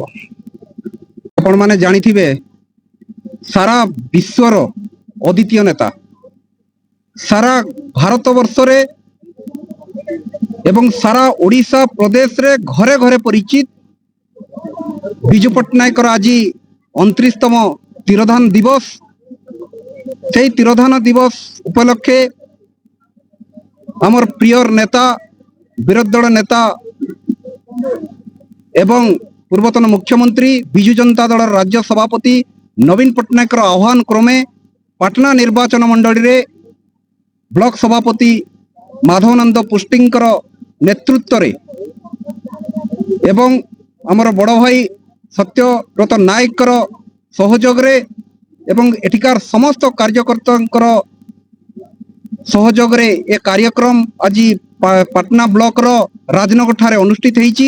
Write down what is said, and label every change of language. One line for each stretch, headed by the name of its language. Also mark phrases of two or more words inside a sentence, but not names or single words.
Odia: ଆପଣମାନେ ଜାଣିଥିବେ ସାରା ବିଶ୍ୱର ଅଦ୍ୱିତୀୟ ନେତା, ସାରା ଭାରତବର୍ଷରେ ଏବଂ ସାରା ଓଡ଼ିଶା ପ୍ରଦେଶରେ ଘରେ ଘରେ ପରିଚିତ ବିଜୁ ପଟ୍ଟନାୟକର ଆଜି 29ତମ ତିରୋଧାନ ଦିବସ। সেই তিରୋଧାନ ଦିବସ ଉପଲକ୍ଷେ ଆମର ପ୍ରିୟ ନେତା, ବିରୋଧୀ ଦଳ ନେତା ଏବଂ ପୂର୍ବତନ ମୁଖ୍ୟମନ୍ତ୍ରୀ ବିଜୁ ଜନତା ଦଳର ରାଜ୍ୟ ସଭାପତି ନବୀନ ପଟ୍ଟନାୟକର ଆହ୍ୱାନ କ୍ରମେ ପାଟନା ନିର୍ବାଚନ ମଣ୍ଡଳୀରେ ବ୍ଲକ ସଭାପତି ମାଧବାନନ୍ଦ ପୃଷ୍ଟିଙ୍କର ନେତୃତ୍ୱରେ ଏବଂ ଆମର ବଡ଼ ଭାଇ ସତ୍ୟବ୍ରତ ନାୟକଙ୍କର ସହଯୋଗରେ ଏବଂ ଏଠିକାର ସମସ୍ତ କାର୍ଯ୍ୟକର୍ତ୍ତାଙ୍କର ସହଯୋଗରେ ଏ କାର୍ଯ୍ୟକ୍ରମ ଆଜି ପାଟନା ବ୍ଲକର ରାଜନଗର ଠାରେ ଅନୁଷ୍ଠିତ ହୋଇଛି।